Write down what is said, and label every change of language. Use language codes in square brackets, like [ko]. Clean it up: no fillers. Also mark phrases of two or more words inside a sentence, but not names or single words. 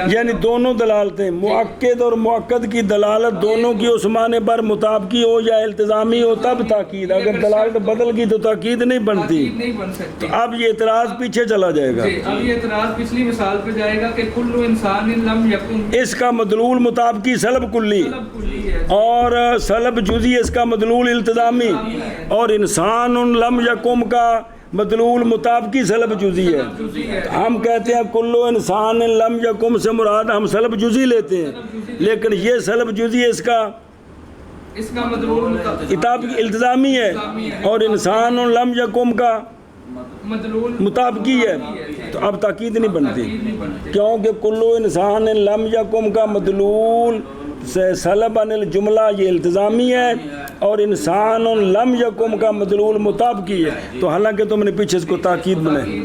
[ur] یعنی دونوں دلالتیں مؤکد اور مؤکد کی دلالت دونوں کی اس معنی پر مطابقی ہو یا التزامی ہو تب تاکید، اگر دلالت بدل گئی تو تاکید نہیں بنتی، نہیں بن سکتی۔ تو اب یہ اعتراض پیچھے چلا جائے گا، اب یہ اعتراض پچھلی مثال پہ جائے گا کہ [ar] کل انسان لم یکن، [ur] اس کا مدلول مطابقی سلب کلی اور سلب جزئی اس کا مدلول التزامی، اور [ar] انسان لم یکم [ur] کا مدلول مطابقی سلب جزئی ہے۔ ہم کہتے ہیں [ar] کلو انسان لم یکم [ur] سے مراد ہم سلب جزئی لیتے ہیں، لیکن یہ سلب جزئی اس کا مدلول التزامی ہے، اور [ar] انسان لم یکم [ur] کا مطابقی ہے، تو اب تاکید نہیں بنتی، کیونکہ [ar] کلو انسان لم یکم [ur] کا مدلول [ar] سلب عن الجملہ [ur] یہ التزامی ہے، اور [ar] انسان لم یکم [ur] کا مدلول مطابقی ہے، تو حالانکہ تم نے پیچھے اس کو تاکید بنائی۔